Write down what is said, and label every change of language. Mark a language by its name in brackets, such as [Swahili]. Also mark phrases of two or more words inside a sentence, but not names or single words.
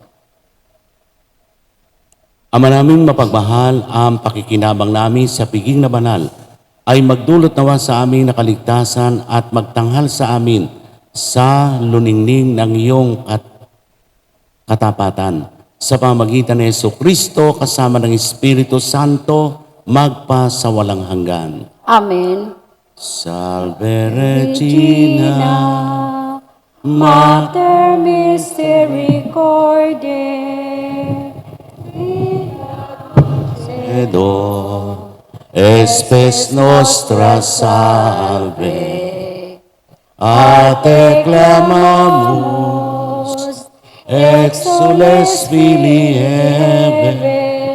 [Filipino] Ama naming mapagmahal, ang pakikinabang namin sa piging na banal ay magdulot nawa sa aming nakaligtasan at magtanghal sa amin sa luningning ng iyong katapatan. Sa pamagitan ni Jesucristo kasama ng Espiritu Santo, magpasawalang hanggan. Amen. [Latin] Salve Regina, Mater Misericordiae, Edo, espes nostra salve, a te clamamus, exules filii Eve,